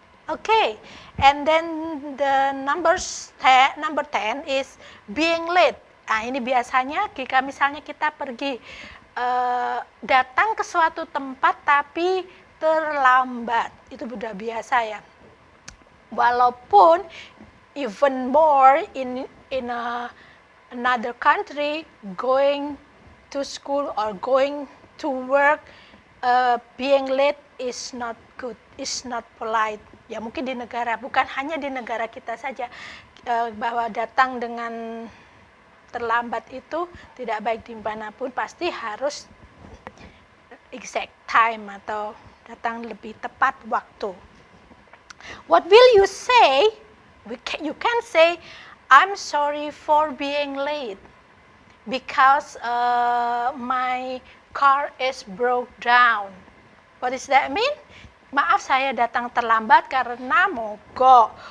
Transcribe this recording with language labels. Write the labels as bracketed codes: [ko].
[en] Okay, and then the number 10 is being late. [id] Nah, ini biasanya jika misalnya kita pergi datang ke suatu tempat tapi terlambat, itu sudah biasa ya. [en] Walaupun even more in another country, going to school or going to work, being late is not good, is not polite. [id] Ya mungkin bukan hanya di negara kita saja, bahwa datang dengan terlambat itu tidak baik dimanapun, pasti harus [en] exact time [id] atau datang lebih tepat waktu. [en] What will you say? You can say, I'm sorry for being late because my car is broke down. What does that mean? [id] Maaf, saya datang terlambat karena mogok.